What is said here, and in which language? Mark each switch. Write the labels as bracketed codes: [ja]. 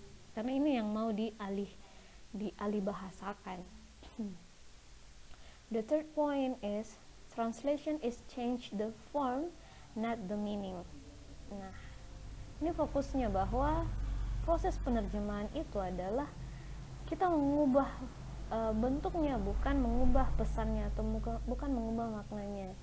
[id] Karena ini yang mau dialih bahasakan. [en] The third point is translation is change the form, not the meaning. [id] Nah, ini fokusnya bahwa proses penerjemahan itu adalah kita mengubah bentuknya, bukan mengubah pesannya atau bukan mengubah maknanya.